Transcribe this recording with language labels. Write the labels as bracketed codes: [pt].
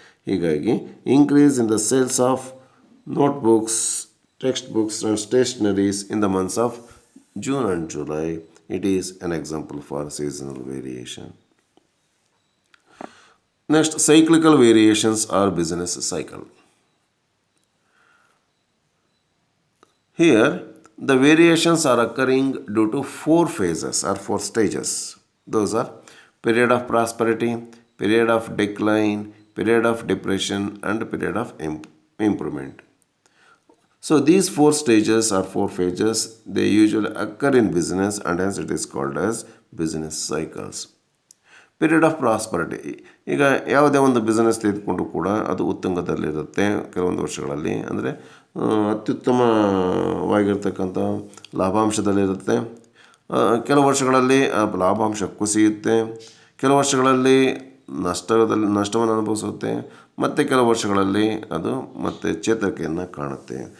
[kn] ಹೀಗಾಗಿ [en] Increase in the sales of notebooks, text books and stationeries in the months of June and July, it is an example for seasonal variation. Next, cyclical variations are business cycle. Here, the variations are occurring due to 4 phases or 4 stages. Those are period of prosperity, period of decline, period of depression, and period of improvement. So these 4 stages or 4 phases, they usually occur in business, and hence it is called as business cycles. Period of prosperity. [kn] ಈಗ ಯಾವುದೇ ಒಂದು business ತೆಗೆದುಕೊಂಡು ಕೂಡ ಅದು ಉತ್ತುಂಗದಲ್ಲಿರುತ್ತೆ ಕೆಲವೊಂದು ವರ್ಷಗಳಲ್ಲಿ. ಅಂದರೆ ಅತ್ಯುತ್ತಮವಾಗಿರ್ತಕ್ಕಂಥ ಲಾಭಾಂಶದಲ್ಲಿರುತ್ತೆ. ಕೆಲವು ವರ್ಷಗಳಲ್ಲಿ ಲಾಭಾಂಶ ಕುಸಿಯುತ್ತೆ, ಕೆಲವು ವರ್ಷಗಳಲ್ಲಿ ನಷ್ಟವನ್ನು ಅನುಭವಿಸುತ್ತೆ, ಮತ್ತು ಕೆಲವು ವರ್ಷಗಳಲ್ಲಿ ಅದು ಮತ್ತೆ ಚೇತರಿಕೆಯನ್ನು ಕಾಣುತ್ತೆ.